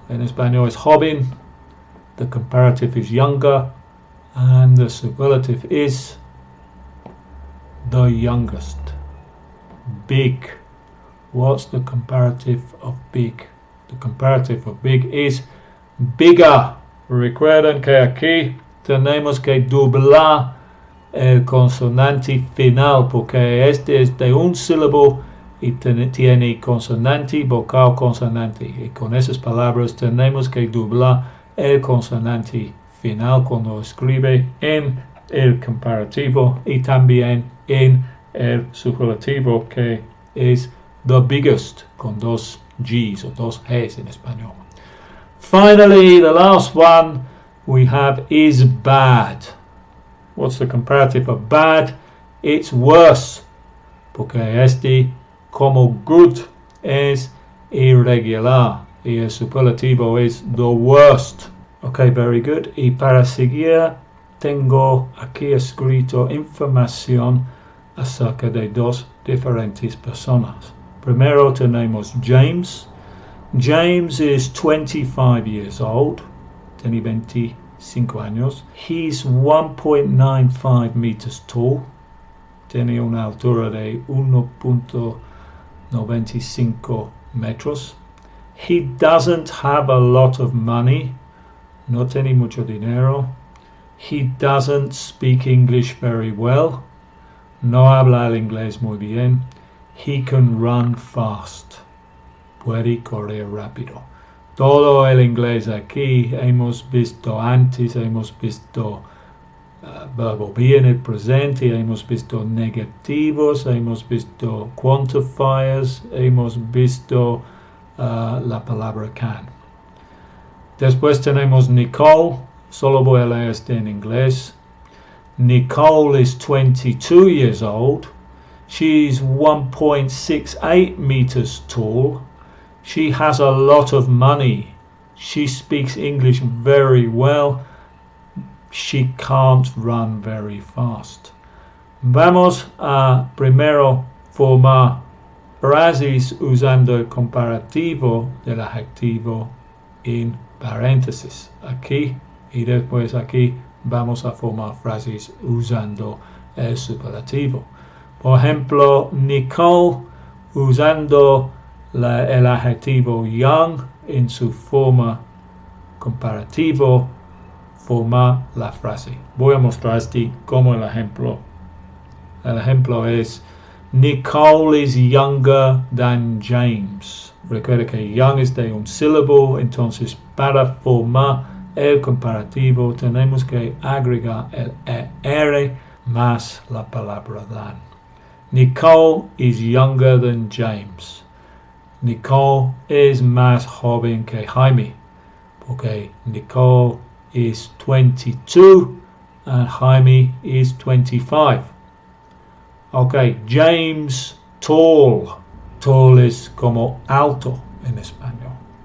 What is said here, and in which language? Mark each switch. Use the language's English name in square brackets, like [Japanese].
[Spanish] En español [English] is joven. The comparative is younger. And the superlative is the youngest. Big. What's the comparative of big? The comparative of big is bigger. [Spanish] Recuerden que aquí tenemos que doblar el consonante final, porque este es de un sílabo y tiene consonante, vocal, consonante. Y con esas palabras tenemos que doblar el consonante final cuando escribe en el comparativo y también en el superlativo, que es [English] the biggest, [Spanish] con 2 G's o 2 G's en español. [English] Finally, the last one we have is bad. What's the comparative of bad? It's worse, [Spanish] porque este, como good, es irregular y el superlativo es [English] the worst. Okay, very good. [Spanish] Y para seguir, tengo aquí escrito información acerca de 2 diferentes personas. Primero tenemos [English] James. James is 25 years old. [Spanish] Tiene 25 años. [English] He's 1.95 meters tall. [Spanish] Tiene una altura de 1.95 metros. [English] He doesn't have a lot of money. [Spanish] No tiene mucho dinero. [English] He doesn't speak English very well. [Spanish] No habla el inglés muy bien. [English] He can run fast. [Spanish] Puede correr rápido. Todo el inglés aquí hemos visto antes. Hemos visto verbo be en el presente. Hemos visto negativos. Hemos visto quantifiers. Hemos visto la palabra can. Después tenemos Nicole. Solo voy a leer este en inglés. [English] Nicole is 22 years old. She's 1.68 meters tall. She has a lot of money. She speaks English very well. She can't run very fast. [Spanish] Vamos a primero formar frases usando el comparativo del adjetivo en paréntesis. Aquí y después aquí vamos a formar frases usando el superlativo. Por ejemplo, Nicole usando el adjetivo young en su forma comparativo forma la frase. Voy a mostrarte como el ejemplo. El ejemplo es [English] Nicole is younger than James. [Spanish] Recuerda que young es de un sílabo, entonces para formar el comparativo tenemos que agregar el ER más la palabra than. [English] Nicole is younger than James. [Spanish] Nicole es más joven que Jaime, porque [English] Nicole is 22 and Jaime is 25. Okay, [Spanish] James, tall. Tall es como alto en español.